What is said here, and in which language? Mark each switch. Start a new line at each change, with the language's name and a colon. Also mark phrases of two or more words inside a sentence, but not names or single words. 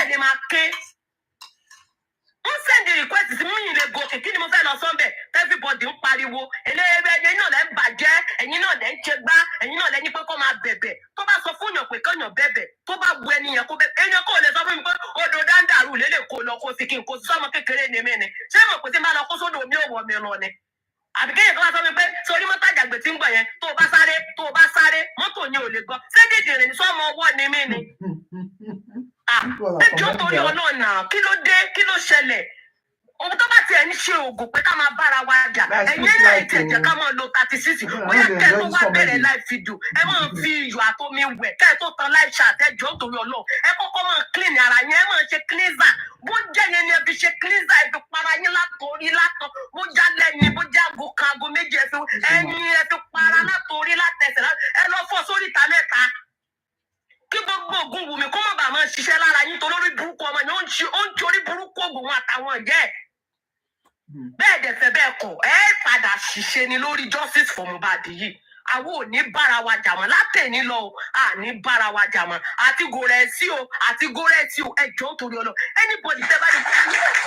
Yoruba: lè máa ké wọ́n
English: sẹ́ndì request
Yoruba: sí mí lè gòkè kí ni mo fẹ́ lọ sọ́nbẹ̀ everybody ń pariwo eléyìí ẹ̀yin náà lẹ́ ń bàjẹ́ ẹ̀yin náà lẹ́ ń ṣe gbá ẹ̀yin náà lẹ́ ní pé kó máa bẹ̀bẹ̀ tó bá sọ fún yàn pé kéèyàn bẹ̀bẹ̀ tó bá bu ẹniyàn kó bẹ̀bẹ̀ èèyàn kò lè sọ fún mi pé odò dáńdàrú lélẹ̀ kó lọ kó sí kí n kó sọmọ kékeré ní mí ni ṣé mo pè tí n bá lọ kó sódò mi ò wọ mi lọ ni àbí kéèyàn tó bá sọ mi pé sórí mọ́tò àjàgbé tí ń gbọ̀ yẹn tó bá sáré mọ́tò yẹn ò lè gbọ́ ṣé dìdìrì ní sọ́mọ ọwọ́ ni mí ni ẹjọ́ torí Ọlọ́run kí ló dé kí ló ṣẹlẹ̀ òun tó bá tiẹ̀ ń ṣe oògùn pé ká máa bára wa jà ẹ̀yin náà ti ẹ̀jẹ̀ ká máa lo 36 bóyá kẹ́ tó wá bẹ̀rẹ̀
English: live video
Yoruba: ẹ máa fi iyọ̀ àtomi wẹ̀ kẹ́ tó tan
English: live chat
Yoruba: ẹjọ́ torí Ọlọ́run ẹ kọ́kọ́ máa clean ara yẹn ẹ máa ṣe cleanser bó jẹ́ yẹn ni ẹ fi ṣe cleanser ẹ fi para yín látòrí látọ̀ bó já lẹ́yìn bó já aago kan aago méjì ẹ fi para látòrí látẹsẹ̀ ẹ lọ fọ́ sórí ìta mẹ́ta kí gbogbo ògùn wù mí kó má bàa máa ṣiṣẹ́ lára yín tó lórí burúkú ọmọ yẹn ó ń torí burúkú ògùn wọn àtàwọn ẹ̀jẹ̀ bẹ́ẹ̀ dẹ̀ fẹ́ bẹ́ẹ̀ kọ̀ ẹ padà ṣiṣẹ́ ni lórí
English: justice for
Yoruba: Mohbad yìí àwọn ò ní bára wa jà mọ́ látẹ̀ní lọ o à ní bára wa jà mọ́ àti gòrè sí o àti gòrè sí o ẹjọ́ torí Ọlọ́run anybody tẹ́ bá ní kí ní